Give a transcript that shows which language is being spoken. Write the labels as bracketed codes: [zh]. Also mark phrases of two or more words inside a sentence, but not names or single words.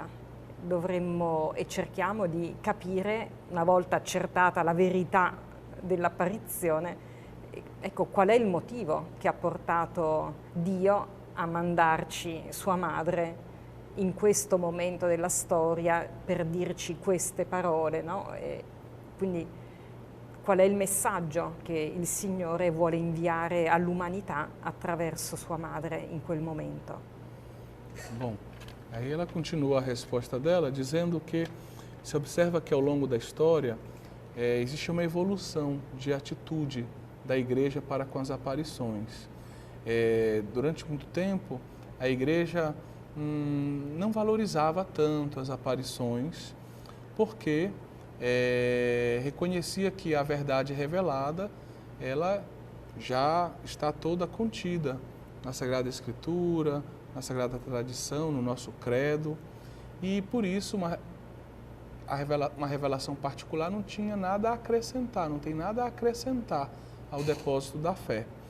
[it] Dovremmo e cerchiamo di capire, una volta accertata la verità dell'apparizione, ecco qual è il motivo che ha portato Dio a mandarci sua madre in questo momento della storia per dirci queste parole, no? E quindi qual è il messaggio che il Signore vuole inviare all'umanità attraverso sua madre in quel momento. [pt] Bom, aí ela continua a resposta dela dizendo que se observa que ao longo da história existe uma evolução de atitude da igreja para com as aparições. Durante muito tempo, a igreja não valorizava tanto as aparições, porque reconhecia que a verdade revelada, ela já está toda contida na Sagrada Escritura, na Sagrada Tradição, no nosso credo, e por isso uma revelação particular não tinha nada a acrescentar, não tem nada a acrescentar ao depósito da fé.